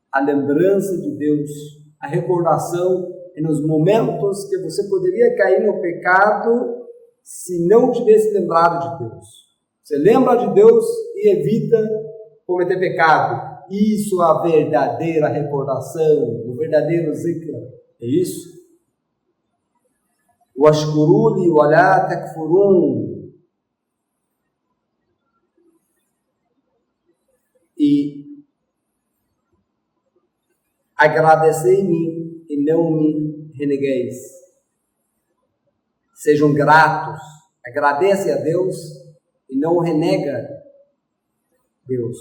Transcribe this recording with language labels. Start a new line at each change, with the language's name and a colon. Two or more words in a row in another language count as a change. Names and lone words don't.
Portuguese: a lembrança de Deus, a recordação é nos momentos que você poderia cair no pecado se não tivesse lembrado de Deus. Você lembra de Deus e evita cometer pecado. Isso é a verdadeira recordação, o verdadeiro zikr. É isso?
Arabic: واشكروا لي ولا تكفرون.
Portuguese: E agradecei-me e não me renegueis. Sejam gratos. Agradece a Deus e não renega Deus.